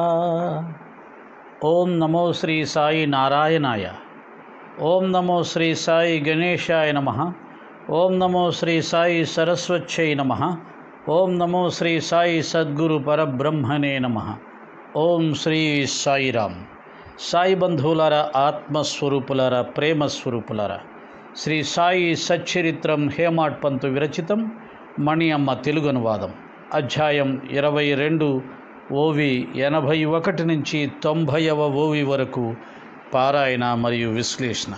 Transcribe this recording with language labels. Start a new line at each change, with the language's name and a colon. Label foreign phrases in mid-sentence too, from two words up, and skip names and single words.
Sanskrit: ओम नमो श्री साई नारायणाय। ओम नमो श्री साई गणेशाय नमः। ओम नमो श्री साई सरस्वत्यै नमः। ओम नमो श्री साई सद्गुरु परब्रह्मणे नमः। ओम श्री साईराम।
Telugu: साई बंधुవులారా, ఆత్మస్వరూపులారా, ప్రేమస్వరూపులారా, శ్రీ సాయి సచ్చరిత్రం హేమాడ్ పంతు విరచితం, మణి అమ్మ తెలుగు అనువాదం, అధ్యాయం 22, ఓవి 81 నుంచి 90వ ఓవి వరకు పారాయణ మరియు విశ్లేషణ.